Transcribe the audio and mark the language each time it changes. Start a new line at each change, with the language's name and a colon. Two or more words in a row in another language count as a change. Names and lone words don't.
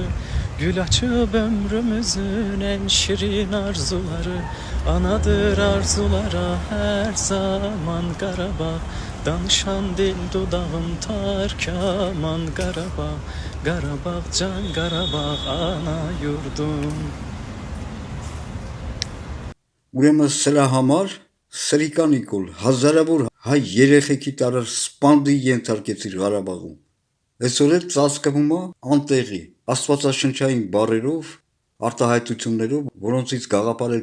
Azerbaijani: Gül açıp ömrümüzün en şirin arzuları. Anadır arzulara her zaman Qarabağ. Danışan dil dudağım tarkaman Qarabağ. Qarabağ can Qarabağ ana yurdum.
Armenian: Ուրեմն սրա համար Սրիկա Նիկոլ հազարավոր հայ երեխեքի տարար սպանդի ենթարկեցիր Ղարաբաղում։ Այսօր էլ ծածկվում է անտեղի աստվածաշնչային բառերով, արտահայտություններով, որոնցից գաղափարել